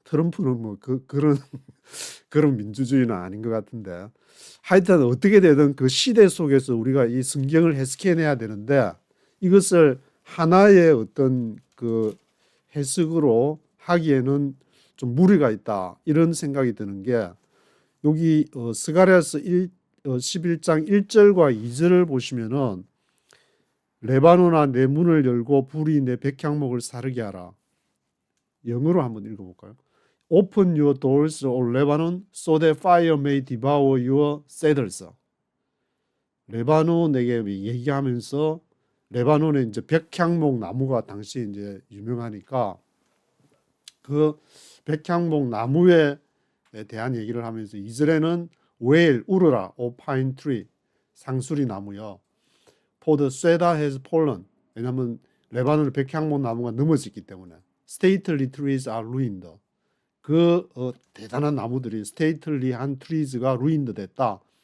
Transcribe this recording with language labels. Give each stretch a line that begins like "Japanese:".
Korean: 트럼프는 뭐 그런 그런 민주주의는 아닌 것 같은데, 하여튼 어떻게 되든 그 시대 속에서 우리가 이 성경을 해석해내야 되는데, 이것을 하나의 어떤 그 해석으로 하기에는 좀 무리가 있다, 이런 생각이 드는 게, 여기 스가랴서 11장 1절과 2절을 보시면은 레바논아 내 문을 열고 불이 내 백향목을 사르게 하라. 영어로 한번 읽어볼까요?
English: Open your doors, O Lebanon, so that fire may devour your cedars.
Korean: 레바논에게 얘기하면서, 레바논에 이제 백향목 나무가 당시 이제 유명하니까 그 백향목 나무에 대한 얘기를 하면서 2절에는
English: whale
Korean: 울어라
English: O pine tree
Korean: 상수리 나무여
English: for the cedar has fallen
Korean: 왜냐하면 레바논의 백향목 나무가 넘어졌기 때문에
English: stately trees are ruined
Korean: 그 대단한 나무들이 stately한 trees가 ruined 됐다.